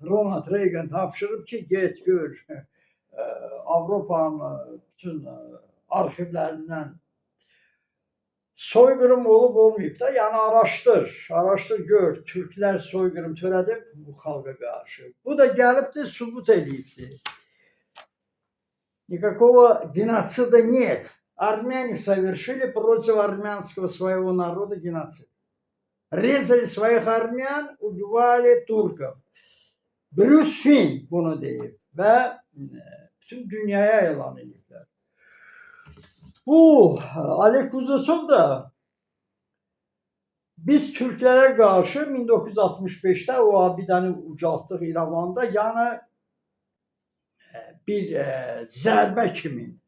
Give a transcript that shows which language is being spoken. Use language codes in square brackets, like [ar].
[az] Ronald Reagan tapşırıb ki, get gör Avropanın bütün arxivlərindən soyqırım olub olmayıb da, yəni araşdır gör, türklər soyqırım törədib bu xalqa qarşı. Bu da gəlibdir, sübut edibdir. [ru] Никакого геноцида нет. Армяне совершили против армянского своего народа геноцид. Резали своих армян, убивали турков. [az] Bruce Finn bunu deyib və bütün dünyaya elan ediblər. Bu Alev Kuznetsov da biz Türklərə qarşı 1965-də o abidəni ucaltdıq İrəvanda, yəni bir zərbə kimi.